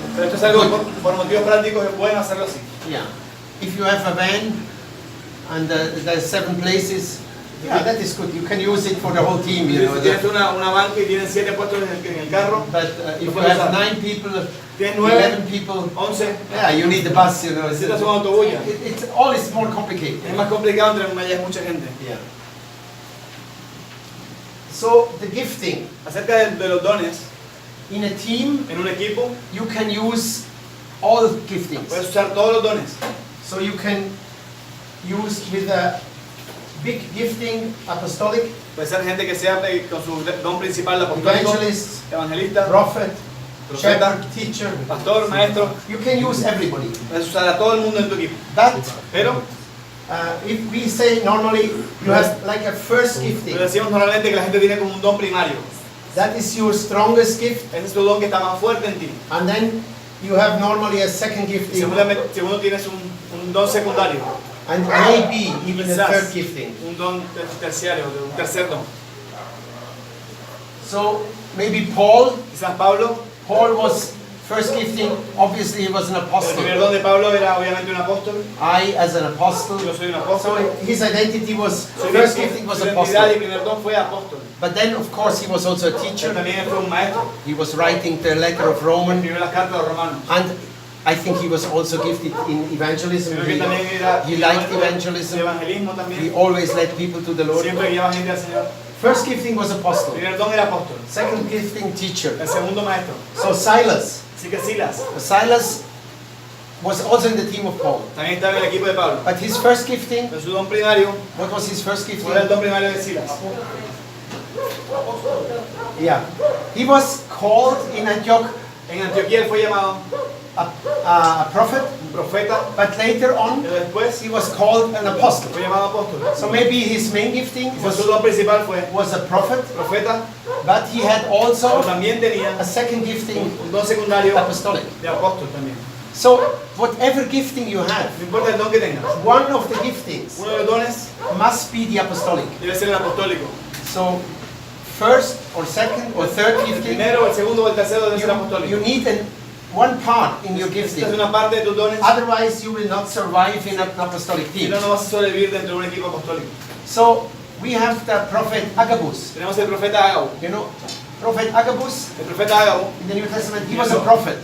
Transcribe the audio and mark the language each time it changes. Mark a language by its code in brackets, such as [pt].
[es] pero esto es algo por motivos prácticos es bueno hacerlo así. [en] yeah. If you have a van and there's 7 places, yeah, that is good. You can use it for the whole team, you know. [es] Si tienes una banca y tienes 7 puestos en el carro, [en] But if you have 9 people, [es] tienes [en] 11 [es] 9, [en] people, [es] 11, [en] yeah, you need the bus, you know. [es] necesitas un autobús. [en] It's all is more complicated. [es] Es más complicado entre hay mucha gente. [en] Yeah. So the gifting [es] Acerca de los dones, [en] in a team, [es] en un equipo [en] you can use all giftings. [es] puedes usar todos los dones. [en] So you can use with a big gifting, apostolic, [es] Puede ser gente que sea con su don principal apostólico, [en] evangelist, [es] evangelista, [en] prophet, [es] profeta, [en] shepherd, teacher. [es] pastor, maestro. [en] You can use everybody. [es] Puedes usar a todo el mundo en tu equipo. [en] But [es] Pero [en] if we say normally you have like a first gifting, [es] decimos normalmente que la gente tiene como un don primario. [en] that is your strongest gift, [es] Ese es tu don que está más fuerte en ti. [en] and then you have normally a second [es] Y [en] gifting, [es] segundo tienes un don secundario. [en] and maybe even a [es] Quizás [en] third gifting. [es] un don terciario, un tercer don. [en] So maybe Paul [es] Quizás Pablo, [en] was first gifting, obviously he was an [es] el primer [en] apostle. [es] don de Pablo era obviamente un apóstol. [en] I as an apostle. [es] Yo soy un [en] So [es] apóstol. [en] his identity was, [es] Su [en] first gifting was [es] identidad y [en] apostle. [es] primer don fue apóstol. [en] But then of course he was also a [es] Pero [en] teacher. [es] también fue un maestro. [en] He was writing the letter of Romans, [es] Escribió las cartas de los romanos. [en] and I think he was also gifted in evangelism. [es] Creo que también era [en] He liked [es] de [en] evangelism. [es] evangelismo [en] He [es] también. [en] always led people to the Lord. [es] Siempre guiaba gente al Señor. [en] First gifting was [es] El [en] apostle. [es] primer don era apóstol. [en] Second gifting teacher. [es] El segundo maestro. [en] So Silas. [es] Así que Silas [en] Silas was also in the team of Paul. [es] también estaba en el equipo de Pablo. [en] But his first gifting, [es] Pero su don primario, [en] what was his first gifting? [es] ¿cuál era el don primario de Silas? [en] Yeah. He was called in Antioch [es] En Antioquía él fue llamado [en] a prophet, [es] un profeta, [en] but later on [es] pero después [en] he was called an apostle. [es] fue llamado apóstol. [en] So maybe his main gifting [es] Quizás su don principal fue [en] was a prophet, [es] profeta, [en] but he had [es] pero [en] also [es] también tenía [en] a second gifting, [es] un don secundario [en] apostolic. [es] de apóstol también. [en] So whatever gifting you have, [es] No importa el don que tengas, [en] one of the giftings [es] uno de los dones [en] must be the apostolic. [es] debe ser el apostólico. [en] So first or second or third [es] El [en] gifting, [es] primero, el segundo o el tercero debe ser [en] you [es] apostólico. [en] need one part in your [es] Esta [en] gifting. [es] es una parte de tus dones, [en] Otherwise, you will not survive in an apostolic [es] si [en] team. [es] no, no vas a sobrevivir dentro de un equipo apostólico. [en] So we have the prophet Agabus. [es] Tenemos el profeta Ágabo. [en] You know, prophet Agabus [es] El profeta Ágabo, [en] in the New Testament, he was a prophet.